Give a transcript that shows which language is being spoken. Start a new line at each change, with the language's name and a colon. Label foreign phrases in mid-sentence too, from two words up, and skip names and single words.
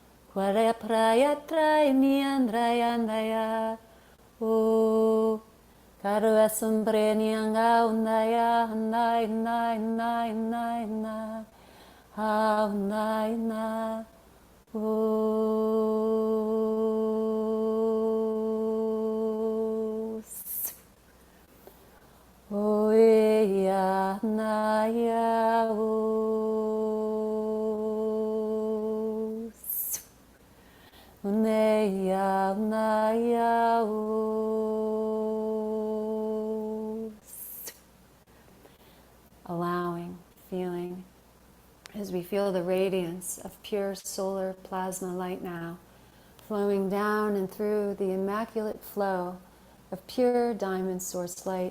English: Karua sombreni anga undaya handai handai handai handai handai handai handai o ya na ya o ne ya na ya allowing, feeling, as we feel the radiance of pure solar plasma light now, flowing down and through the immaculate flow of pure diamond source light.